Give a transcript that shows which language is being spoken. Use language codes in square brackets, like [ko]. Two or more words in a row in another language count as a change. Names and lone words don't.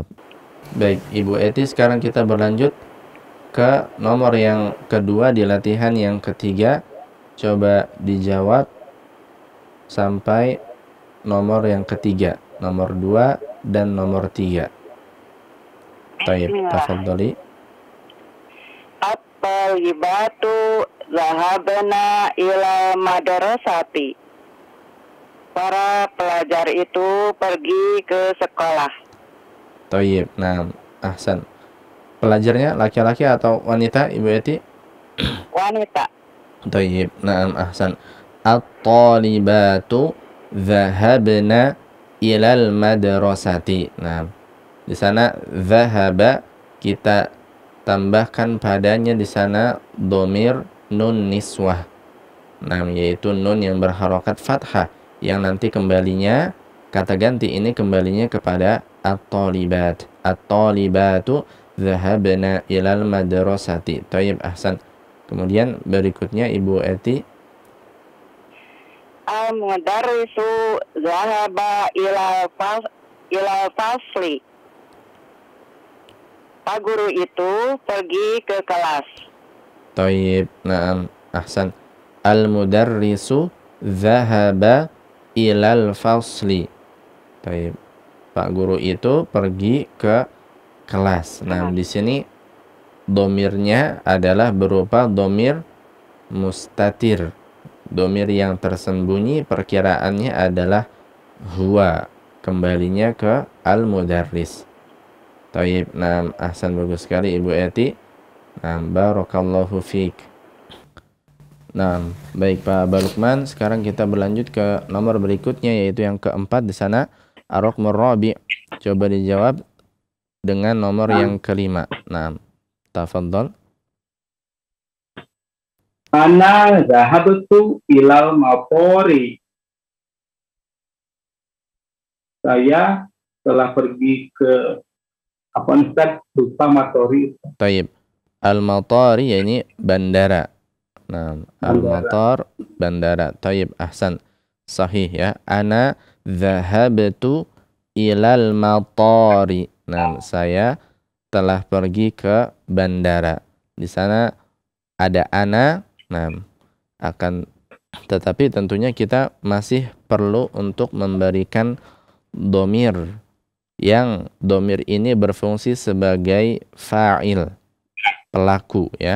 [id] Baik, Ibu Eti, sekarang kita berlanjut ke nomor yang kedua di latihan yang ketiga. Coba dijawab sampai nomor yang ketiga, nomor 2 dan nomor 3. [ar] طيب, تفضلي. الطالبات ذهبن إلى المدرسة. [id] Para pelajar itu pergi ke sekolah. [ar] طيب، nah، أحسن. [id] Pelajarnya laki-laki atau wanita, Ibu Eti? Wanita. [ar] طيب، nah، أحسن. الطالبات ذهبن إلى المدرسة. [id] Nah, di sana zahaba kita tambahkan padanya di sana [ar] ضمير نون النسوة. [id] Nah, yaitu nun yang berharokat fathah yang nanti kembalinya kata ganti ini kembalinya kepada at-talibat. [ar] الطالبات ذهبن إلى المدرسة. طيب، أحسن. [id] Kemudian berikutnya Ibu Eti. [ar] المدرس ذهب إلى الفصل. [id] Pak guru itu pergi ke kelas. [ar] طيب, نعم، أحسن. المدرس ذهب إلى الفصل. طيب. [id] Pak guru itu pergi ke kelas. Nah, di sini domirnya adalah berupa [ar] ضمير مستتر. [id] Domir yang tersembunyi perkiraannya adalah huwa. Kembalinya ke al-mudarris. Taib, nah, ahsan, bagus sekali Ibu Eti. [ar] nah، بارك الله فيك. [id] Nah, baik Pak Balukman, sekarang kita berlanjut ke nomor berikutnya yaitu yang keempat di sana [ar] الرقم الرابع'. [id] Coba dijawab dengan nomor yang kelima. Nah, tafadhol. [ar] أنا ذهبت إلى mapori. [id] Saya telah pergi ke apa Ustaz? Lupa matori. [ar] طيب. [id] Al-matari yakni bandara. Nah, [ar] المطار bandara. طيب، أحسن. [id] Sahih ya. [ar] أنا ذهبت إلى المطار. [id] Nah, saya telah pergi ke bandara. Di sana ada ana. Nah, akan tetapi tentunya kita masih perlu untuk memberikan domir yang domir ini berfungsi sebagai fa'il, pelaku ya.